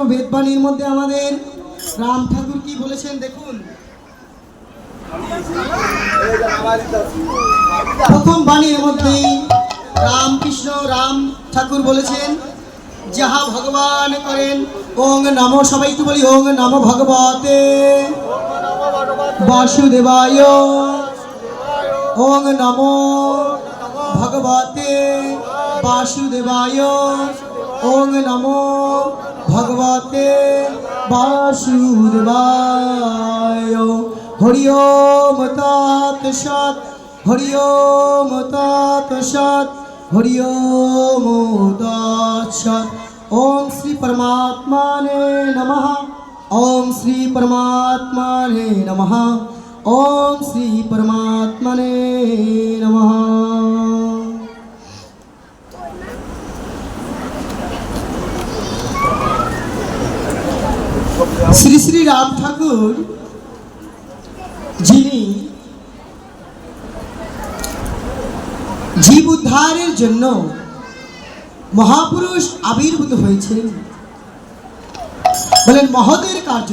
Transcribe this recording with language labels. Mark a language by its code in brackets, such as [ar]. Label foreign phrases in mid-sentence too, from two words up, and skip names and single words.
[bn] বেদবাণীর মধ্যে আমাদের রাম ঠাকুর কি বলেছেন দেখুন। প্রথম বাণীর মধ্যেই রাম ঠাকুর বলেছেন যাহা ভগবান করেন [sa] ওং নমো, [bn] সবাই একটু বলি [sa] ওং নমো ভগবতে বাসুদেবায়, ওং নমো ভগবতে বাসুদেবায়, ওং নমো ভগবতে বাসুদেবায়। হরি ওম তৎসৎ, হরি ওম তৎসৎ, হরি ওম তৎসৎ। ওম শ্রী পরমাত্মনে নমঃ, ওম শ্রী পরমাত্মনে নমঃ, ওম শ্রী পরমাত্মনে নমঃ। [bn] শ্রী শ্রী রাম ঠাকুর যিনি জীব উদ্ধারের জন্য মহাপুরুষ আবির্ভূত হয়েছেন, বলেন মহতের কার্য।